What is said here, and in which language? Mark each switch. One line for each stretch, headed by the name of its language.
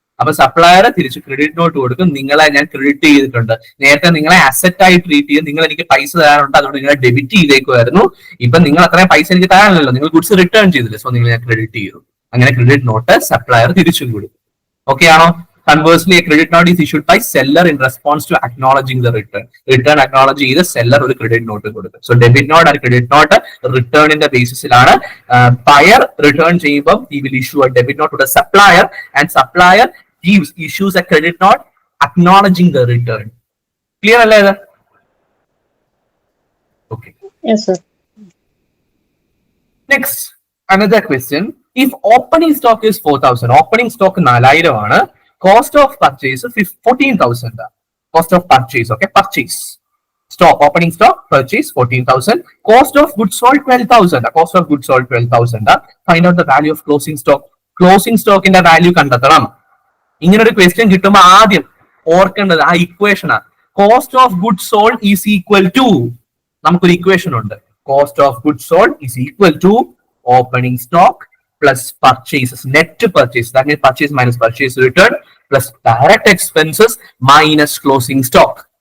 Malayalam: അപ്പൊ സപ്ലയർ തിരിച്ച് credit note കൊടുക്കും. നിങ്ങളെ ഞാൻ ക്രെഡിറ്റ് ചെയ്തിട്ടുണ്ട്, നേരത്തെ നിങ്ങളെ അസറ്റ് ആയി ട്രീറ്റ് ചെയ്ത് നിങ്ങൾ എനിക്ക് പൈസ തരാനുണ്ട്, അതുകൊണ്ട് നിങ്ങളെ ഡെബിറ്റ് ചെയ്തേക്കുമായിരുന്നു. ഇപ്പൊ നിങ്ങൾ അത്രയും പൈസ എനിക്ക് തരാനല്ലോ, നിങ്ങൾ ഗുഡ്സ് റിട്ടേൺ ചെയ്തില്ല, സോ നിങ്ങൾ ഞാൻ ക്രെഡിറ്റ് ചെയ്തു. അങ്ങനെ ക്രെഡിറ്റ് നോട്ട് സപ്ലയർ തിരിച്ചും കൊടുക്കും. Okay ആണോ?
English: Conversely, a credit note is issued by seller in response to acknowledging the return.
Malayalam: Return acknowledge ചെയ്ത് seller ഒരു credit note കൊടുക്കും.
English: So debit note and credit note
Malayalam: return ന്റെ ബേസിസിലാണ്.
English: Buyer return
Malayalam: ചെയ്യുമ്പോൾ
English: he will issue a debit note to the supplier and supplier issues a credit note acknowledging the return.
Malayalam: Clear അല്ലേ ഇത്?
English: Okay. Yes, sir. Next, another question. If opening stock is 4,000, opening stock 4,000 ആണ്. Cost of purchase 14,000. Cost of purchase, okay, purchase. Stock, opening stock, purchase 14,000. Cost of goods sold 12,000. Cost of goods sold 12,000. Find out the value of closing stock. Closing stock in the value കണ്ടെത്തണം.
Malayalam: ഇങ്ങനെ ഒരു question കിട്ടുമ്പോൾ ആദ്യം ഓർക്കേണ്ടത് ആ equation ആണ്.
English: cost of good sold is equal to,
Malayalam: നമുക്കൊരു equation ഉണ്ട്.
English: Cost of good sold is equal to opening stock plus purchases, net purchase, that means purchase minus purchase return plus direct expenses minus closing stock.